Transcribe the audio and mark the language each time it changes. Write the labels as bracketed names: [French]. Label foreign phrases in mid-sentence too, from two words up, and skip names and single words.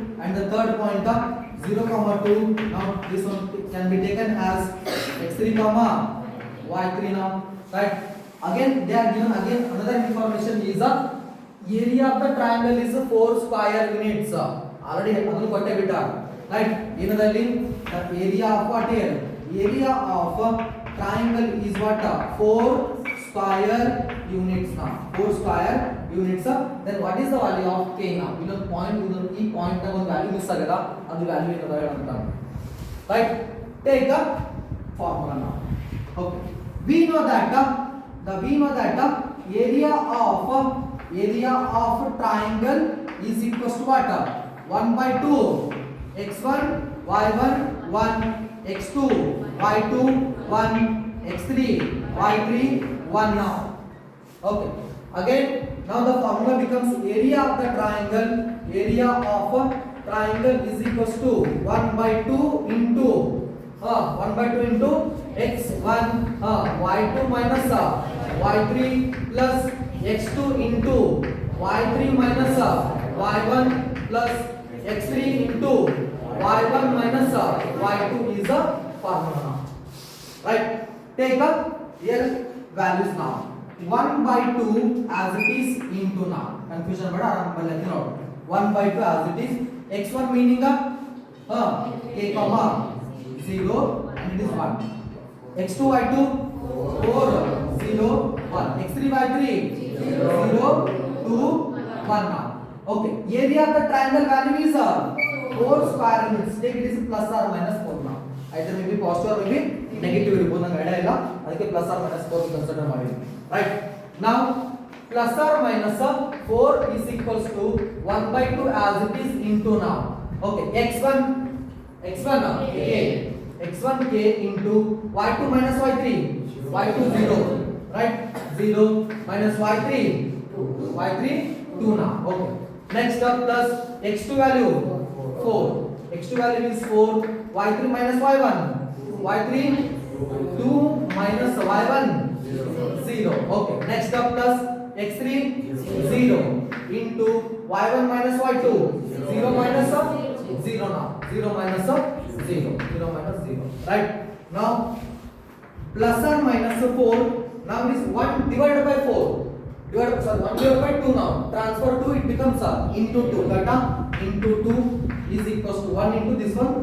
[English] And the third point 0, 2. Now this one can be taken as x3, y3 now. Right? Again they are given again another information is area of the triangle is 4 square units. [Kannada] Already ಅದನ್ನು ಕೊಟ್ಟೆ ಬಿಟ್ಟ, [English] right? ಏನದಲ್ಲಿ the area of what here? Area of triangle is what? 4 square units now. 4 square units. Then what is the value of k now? [Kannada] ಇನ್ನೊಂದು ಪಾಯಿಂಟ್ ಇದೊಂದು ಈ ಪಾಯಿಂಟ್ ನ ಒಂದು [English] value miss [Kannada] ಆಗಲ್ಲ, ಅದು ವ್ಯಾಲ್ಯೂ ಏನದ ಅಂತ, [English] right? Take the formula now. Okay, we know that area of triangle is equals to what? 1 by 2 x1 y1 1 x2 y2 1 x3 y3 1 now. Okay, again now the formula becomes area of the triangle is equals to 1 by 2 into 1 by 2 into x1 y2 minus y3 plus x2 into y3 minus y1 plus x3 into y1 minus y2 is a formula, right? Take up here values now. 1 by 2 as it is into now. Confusion bada aram balli no. 1 by 2 as it is. x1 meaning k, 0 and it is 1. x2 y2 4 0 1. x3 y3 0 2 1 now. Okay, area of the triangle value is 4 square units. Take it is plus or minus 4 now. Either maybe positive or maybe negative irಬಹುದು, [Kannada] ನಂಗೆ ಐಡಿಯಾ ಇಲ್ಲ, ಅದಕ್ಕೆ [English] plus or minus 4 consider [Kannada] ಮಾಡಿ. [English] Right? Now plus or minus 4 is equals to 1 by 2 as it is into now. Okay, x1 k into y2 minus y3 0, right? 0 minus y3 2 now. Okay, next up plus x2 value 4, x2 value is 4, y3 minus y1 2 minus y1 0. Okay, next up plus x3 0 into y1 minus y2 0 minus 0 now, 0 minus 0, right? Now plus or minus 4. Now it is 1 divided by 4. 1 divided by 2 now. Transfer 2, it becomes into 2. That into 2 is equals to 1 into this one.